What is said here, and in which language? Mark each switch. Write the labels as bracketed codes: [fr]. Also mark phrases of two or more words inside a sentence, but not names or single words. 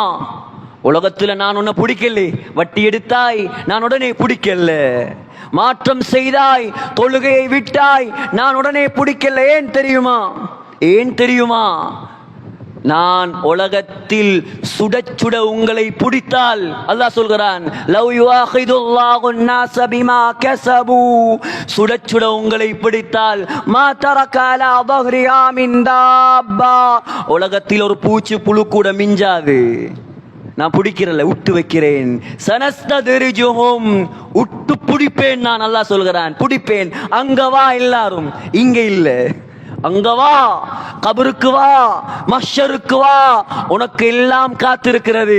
[ta] உலகத்துல நான் உன்னை பிடிக்கல, வட்டி எடுத்தாய் நான் உடனே பிடிக்கல, மாற்றம் செய்தாய், தொழுகையை விட்டாய் நான் உடனே பிடிக்கல, ஏன் தெரியுமா? ஏன் தெரியுமா? நான் உலகத்தில் சுட சுட உங்களை பிடித்தால், அல்லாஹ் சொல்கிறான், [ar] لو يؤاخذ الله الناس بما كسبوا, [ta] சுட சுட உங்களை பிடித்தால் [ar] ما ترك على ظهرها من دابة, [ta] உலகத்தில் ஒரு பூச்சி புழு கூட மிஞ்சாது. நான் பிடிக்கிறல, விட்டு வைக்கிறேன். சனஸ்ததிரிஜுஹும், விட்டு பிடிப்பேன் நான். அல்லாஹ் சொல்கிறான், பிடிப்பேன். அங்க வா எல்லாரும், இங்க இல்ல. அங்க வா, கபருக்கு வா, மஹ்ஷருக்கு வா, உனக்கு எல்லாம் காத்திருக்கிறது.